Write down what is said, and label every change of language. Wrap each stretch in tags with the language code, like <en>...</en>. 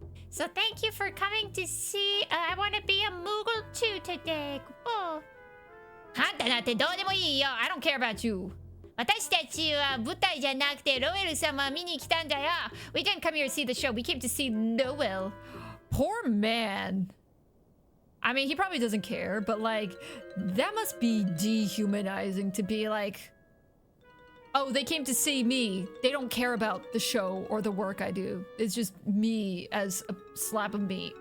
<en>So thank you for coming to see. I want to be a Moogle too today. Oh.</en> <ja>あんたなんてどうでもいいよ.</ja> <en>I don't care about you.</en> <ja>私たちは舞台じゃなくてロエル様見に来たんだよ。</ja> <en>We didn't come here to see the show. We came to see Noel. Poor man. I mean, he probably doesn't care, but like, that must be dehumanizing to be like, oh, they came to see me. They don't care about the show or the work I do. It's just me as a slab of meat.</en>